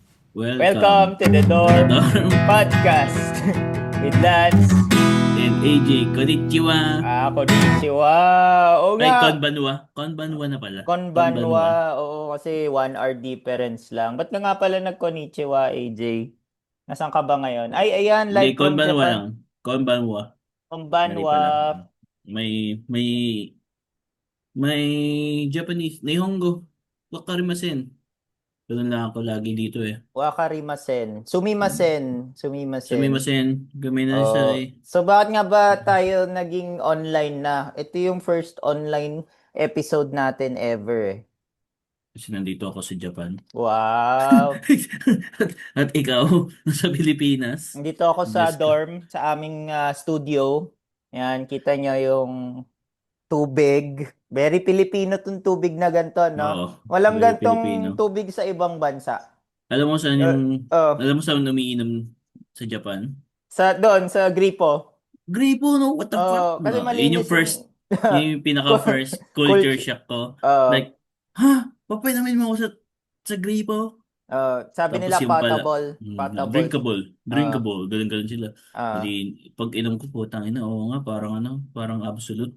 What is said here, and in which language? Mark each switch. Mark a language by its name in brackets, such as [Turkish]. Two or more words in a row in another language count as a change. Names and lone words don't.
[English] Welcome Welcome to the to the Dorm dorm Podcast with Lance. and AJ. [Japanese] Konnichiwa. Konnichiwa. [Filipino] Oo Ay, nga, konbanwa. Konbanwa na pala. [Japanese] konbanwa. Konbanwa. [Filipino] Oo, kasi 1 hour difference lang. Ba't ka nga pala nag-konnichiwa, AJ? Nasaan ka ba ngayon? Ay, ayan, Hindi, [English] live from [Japanese] konbanwa [English] Japan. [Filipino] lang. Konbanwa. Mali [Japanese] Konbanwa. [Filipino] pala. May may Japanese. Nihongo. [Japanese] Wakarimasen. [Filipino] Ganun lang ako lagi dito eh. [Japanese] Wakarimasen. Sumimasen. Sumimasen. Sumimasen. Oh, Gaminasay. [Filipino] so bakit nga ba tayo naging online na? Ito yung [English] first online episode [Filipino] natin ever eh. Kasi nandito ako sa Japan. Wow. At ikaw, nasa Pilipinas. Dito ako sa Diyos ko. dorm, sa aming studio. Yan, kita nyo yung tubig. [English] Very Filipino [Filipino] tong tubig na ganito, no? Oo. Walang [English] Very [Filipino] gantong [English] Filipino. [Filipino] tubig sa ibang bansa. Alam mo saan yung, Uh, oh, alam mo saan umiinom sa Japan? doon, sa Gripo. Gripo, no? [English] What the fuck? [Filipino] Kasi No, yun yung malinis yung first, yun yung pinaka-first culture culture. shock ko. Uh, Like, ha? Papainumin mo ako sa Gripo? Sabi Tapos nila yung pala, potable. Potable. drinkable, Uh, ganun sila. Hindi, uh, pag inom ko po, tangina, oo nga, parang ano, parang absolute.